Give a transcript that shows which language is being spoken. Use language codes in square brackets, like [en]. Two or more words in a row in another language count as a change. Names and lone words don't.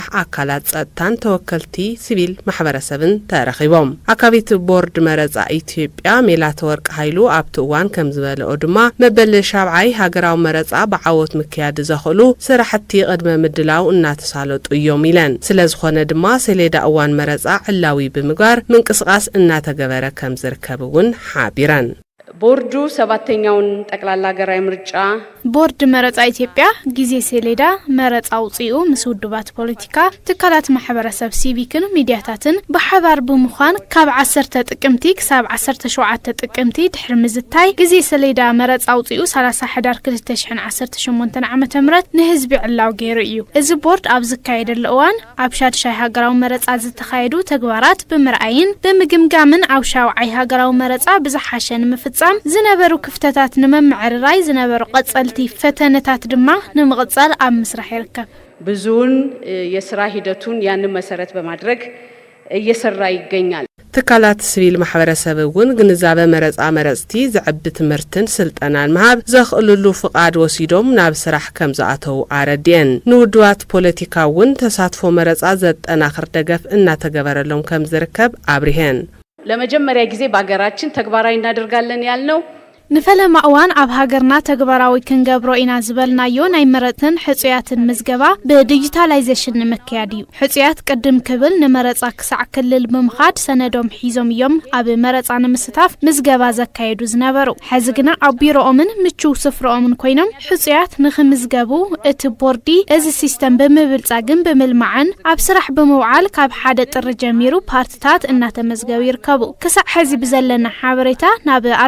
[ti] አካላት ጸጥታን ተወከልቲ ሲቪል ማሕበረሰብን ተረኺቦም። አካቢት ቦርድ መረጻ ኢትዮጵያ ሜላተወርቅ ኃይሉ ኣብቲ እዋን ከም ዝበለኦ ድማ መበል ሻብዓይ ሃገራዊ መረጻ ብዓወት ምክያድ ዘኽእሉ ስራሕቲ قدم مدلاو እናተሳለጡ እዮም ኢለን። ስለዝኾነ ድማ ሰሌዳ እዋን መረጻ ዕላዊ ብምግባር ምንቅስቃስ እናተገበረ ከም ዝርከብ እውን ሓቢረን። [am] ቦርዱ ሰባተኛውን ጠቅላላ ሀገራዊ ምርጫ [ti] ቦርድ መረጻ ኢትዮጵያ ጊዜ ሰሌዳ መረጻ ውጽኡ ምስ ውድባት ፖለቲካ ትካላት ማሕበረሰብ ሲቪክን ሚዲያታትን ብሓባር ብምዃን ካብ 10 ጥቅምቲ ክሳብ 17 ጥቅምቲ ድሕሪ ምዝታይ ጊዜ ሰሌዳ መረጻ ውጽኡ 30 ሕዳር 2018 ዓመተ ምህረት ንህዝቢ ዕላው ገይሩ እዩ። እዚ ቦርድ ኣብ ዝካየደሉ እዋን ኣብ ሻድሻይ ሃገራዊ መረጻ ዝተኻየዱ ተግባራት ብምርኣይን ብምግምጋምን ኣብ ሻውዓይ ሃገራዊ መረጻ ብዝሓሸን ምፍጻም ዝነበሩ ክፍተታት ንመምዕርራይ ዝነበሩ ቀጸልቲ ፈተነታት ድማ ንምቕጻል ኣብ ምስራሕ ይርከብ። [am] ብዙውን የስራ ሂደቱን ያን መሰረት በማድረግ እየሰራ ይገኛል። [ti] ትካላት ሲቪል ማሕበረሰብ እውን ግንዛበ መረጻ መረጽቲ ዝዕቢ ትምህርትን ስልጠናን መሃብ ዘኽእልሉ ፍቃድ ወሲዶም ናብ ስራሕ ከም ዝኣተው አረድየን። ንውድባት ፖለቲካ እውን ተሳትፎ መረጻ ዘጠናኽር ደገፍ እናተገበረሎም ከም ዝርከብ አብሪሄን። [am] ለመጀመሪያ ጊዜ በአገራችን ተግባራዊ እናደርጋለን ያልነው [ti] ንፈለማ እዋን ኣብ ሃገርና ተግባራዊ ክንገብሮ ኢና ዝበልናዮ ናይ መረጽን ሕጽያትን ምዝገባ ብዲጂታላይዜሽን ንምክያድ እዩ። ሕጽያት ቅድም ክብል ንመረጻ ክሳዕ ክልል ብምኻድ ሰነዶም ሒዞም እዮም ኣብ መረጻ ንምስታፍ ምዝገባ ዘካየዱ ዝነበሩ። ሕዚ ግና ኣብ ቢሮኦምን ምቹው ስፍራኦምን ኮይኖም ሕጽያት ንኽምዝገቡ እቲ ቦርዲ እዚ ሲስተም ብምብልጻግን ብምልማዕን ኣብ ስራሕ ብምውዓል ካብ ሓደ ጥሪ ጀሚሩ ፓርቲታት እናተመዝገቡ ይርከቡ። ክሳዕ ሕዚ ብዘለና ሓበሬታ ናብ